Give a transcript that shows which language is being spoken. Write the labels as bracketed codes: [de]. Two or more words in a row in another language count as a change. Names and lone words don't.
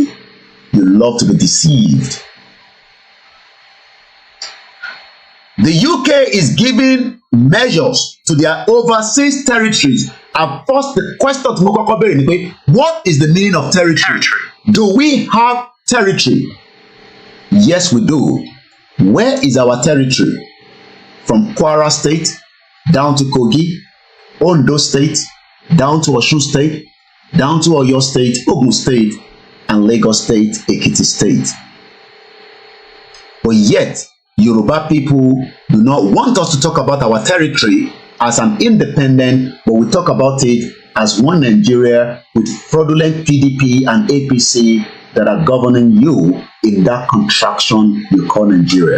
[en] They love to be deceived. The UK is giving measures to their overseas territories. And first, the question to Mokoko Bere ni, what is the meaning of territory? Do we have territory? Yes, we do. Where is our territory? From Kwara State down to Kogi, Ondo State, down to Osun State, down to Oyo State, Ogun State, and Lagos State, Ekiti State. But yet, Yoruba people do not want us to talk about our territory as an independent, but we talk about it as one Nigeria with fraudulent PDP and APC that are governing you in that contraction you call Nigeria.